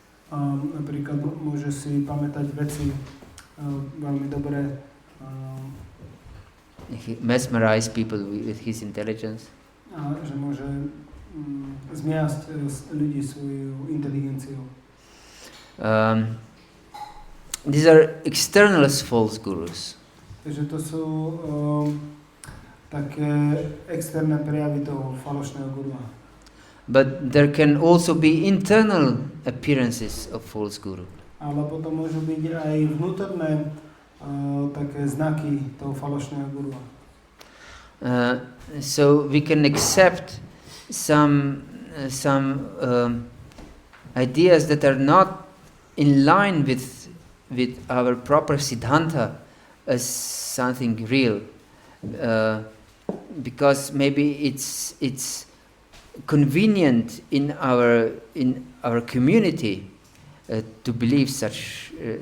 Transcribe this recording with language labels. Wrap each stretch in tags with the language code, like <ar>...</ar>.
<sk>Napríklad môže si pamätať veci veľmi dobre.</sk> <en>He mesmerize people with his intelligence.</en> <sk>A že môže zmiasť ľudí svojou inteligenciou.</sk> <en>These are external false gurus.</en> <sk>Takže to sú také externé prejavy toho falošného gurua.</sk> <en>But there can also be internal appearances of false guru.</en> <sk>Ale potom môžu byť aj vnútorné také znaky toho falošného gurua.</sk> <en>So we can accept some ideas that are not in line with our proper siddhanta as something real, because maybe it's convenient in our community to believe such</en>